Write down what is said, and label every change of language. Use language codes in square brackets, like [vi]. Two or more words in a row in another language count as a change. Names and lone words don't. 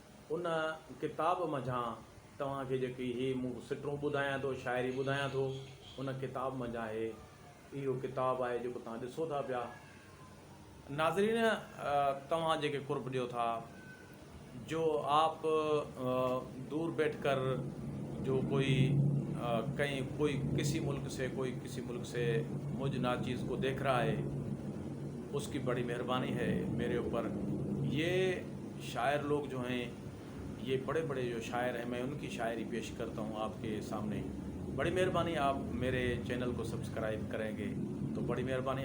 [sd] ان ڪتاب منجهان توهان کي جيڪي هي مون سٽرون ٻڌايان ٿو، شاعري ٻڌايان ٿو، ان ڪتاب منجهان هي اهو ڪتاب آهي جيڪو توهان ڏسو ٿا پيا. ناظرين، ا، توهان جيڪي قرب ڏيو ٿا، [ur] جو آپ، ا، دور بيٺ ڪر جو ڪوئي، ا، ڪئي ڪوئي ڪسي ملڪ سے، ڪوئي ڪسي ملڪ سے مجھ ناچیز کو دیکھ رہا ہے، اس کی بڑی مہربانی ہے میرے اوپر. یہ شاعر لوگ جو ہیں، یہ بڑے بڑے جو شاعر ہیں، میں ان کی شاعری پیش کرتا ہوں آپ کے سامنے. بڑی مہربانی آپ میرے چینل کو سبسکرائب کریں گے تو بڑی مہربانی.